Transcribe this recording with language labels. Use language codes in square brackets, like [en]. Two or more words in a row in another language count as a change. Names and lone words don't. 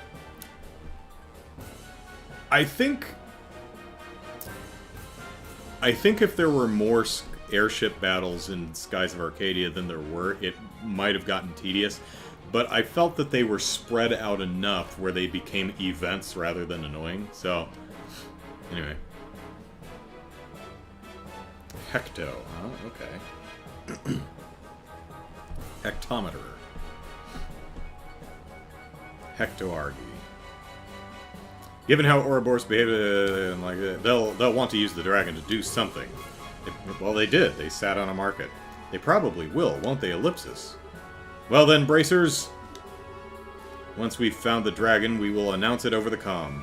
[en] I think if there were more airship battles in Skies of Arcadia than there were, it might have gotten tedious. But I felt that they were spread out enough where they became events rather than annoying. So, anyway. Hecto, huh? Okay. Hectometer. Hectoargy. Given how Ouroboros behaved, they'll want to use the dragon to do something. Well, they did. They sat on a market. They probably will, won't they, Ellipsis? Well then, bracers. Once we've found the dragon, we will announce it over the comm.